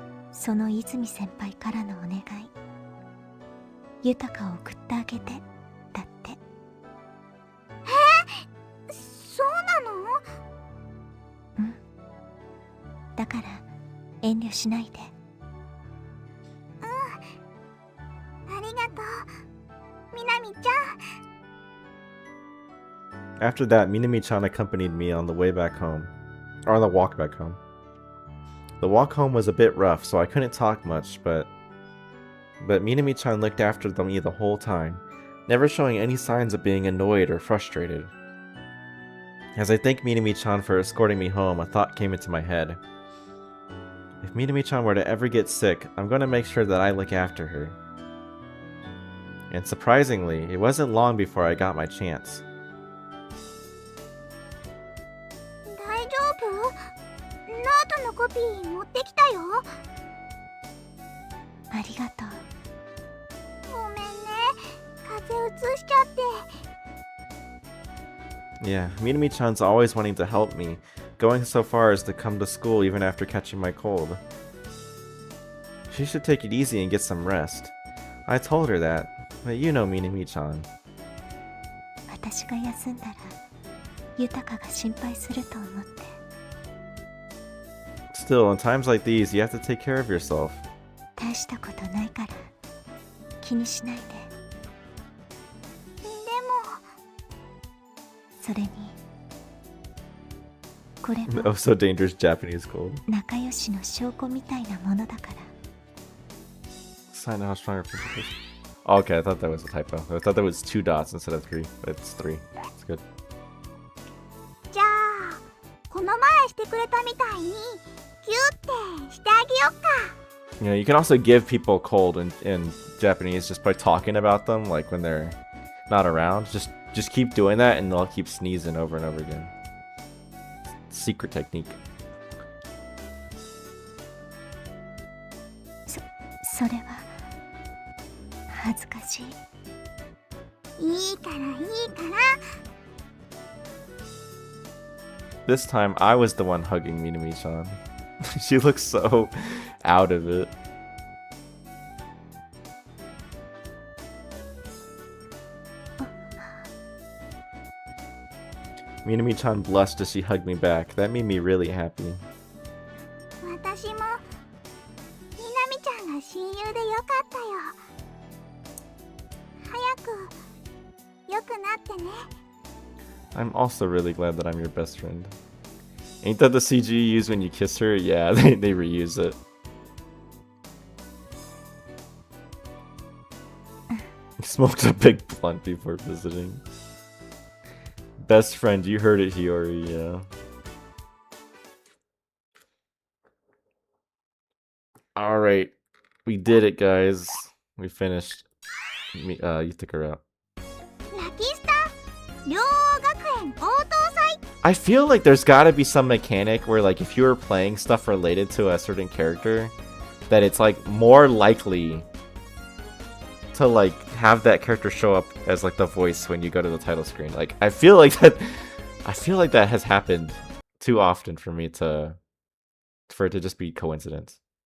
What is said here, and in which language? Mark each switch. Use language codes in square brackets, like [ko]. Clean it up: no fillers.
[ja] その泉先輩からのお願い。豊かを送ってあげて、だって。そうなの？うん。だから遠慮しないで。ありがとう、みなみちゃん。 [en] After that, Minami-chan accompanied me on the way back home. Or on the walk back home. The walk home was a bit rough, so I couldn't talk much, but but Minami-chan looked after me the whole time, never showing any signs of being annoyed or frustrated. As I thanked Minami-chan for escorting me home, a thought came into my head. If Minami-chan were to ever get sick, I'm going to make sure that I look after her. And surprisingly, it wasn't long before I got my chance. [ja] 大丈夫？ノートのコピー持ってきたよ。ありがとう。ごめんね、風邪うつしちゃって。 [en] Yeah, Minami-chan's always wanting to help me, going so far as to come to school even after catching my cold. She should take it easy and get some rest. I told her that, but you know Minami-chan. [ja] 私が休んだら豊が心配すると思って。 [en] Still, in times like these, you have to take care of yourself. [ja] 大したことないから気にしないで。でもそれにこれ [en] Oh, [ja] も [en] so dangerous Japanese cold. [ja] 仲良しの証拠みたいなものだから。 [en] Sign how strong your friendship is. Oh, okay, I thought that was a typo. I thought that was 2 dots instead of 3, but it's 3. It's good. [ja] じゃあこの前してくれたみたいにキュッてしてあげよっか。 [en] You know, you can also give people cold in Japanese just by talking about them, like when they're not around. Just keep doing that and they'll keep sneezing over and over again. Secret technique. [ja] それは恥ずかしい。いいからいいから。 [en] This time, I was the one hugging Minami-chan. She looks so out of it. Minami-chan blushed as she hugged me back. That made me really happy. [ja] 私もみなみちゃんが親友でよかったよ。早く良くなってね。 [en] I'm also really glad that I'm your best friend. Ain't that the CG you use when you kiss her? Yeah, they reuse it. Smoked a big blunt before visiting. Best friend, you heard it, Hiyori, yeah. Alright, we did it, guys. We finished. Yutaka out. [ja] ラキスタ両学園応答祭。 [en] I feel like there's gotta be some mechanic where, like, if you were playing stuff related to a certain character, that it's, like, more likely to, like, have that character show up as, like, the voice when you go to the title screen. Like, I feel like that has happened too often for it to just be coincidence.